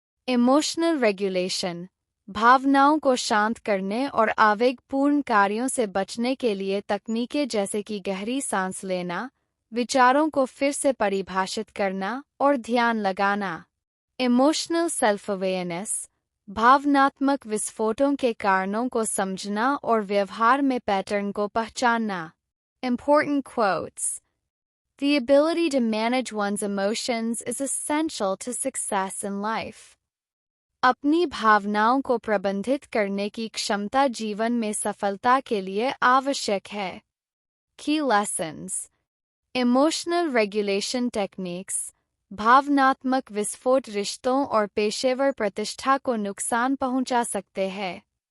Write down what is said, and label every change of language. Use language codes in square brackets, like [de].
[en] Emotional regulation, [hi] भावनाओं को शांत करने और आवेगपूर्ण कार्यों से बचने के लिए तकनीकें जैसे कि गहरी सांस लेना, विचारों को फिर से परिभाषित करना और ध्यान लगाना। इमोशनल सेल्फ अवेयरनेस, भावनात्मक विस्फोटों के कारणों को समझना और व्यवहार में पैटर्न को पहचानना। [en] Important quotes. The ability to manage one's emotions is essential to success in life. [hi] अपनी भावनाओं को प्रबंधित करने की क्षमता जीवन में सफलता के लिए आवश्यक है। [en] Key lessons. Emotional regulation techniques, [hi] भावनात्मक विस्फोट रिश्तों और पेशेवर प्रतिष्ठा को नुकसान पहुंचा सकते हैं।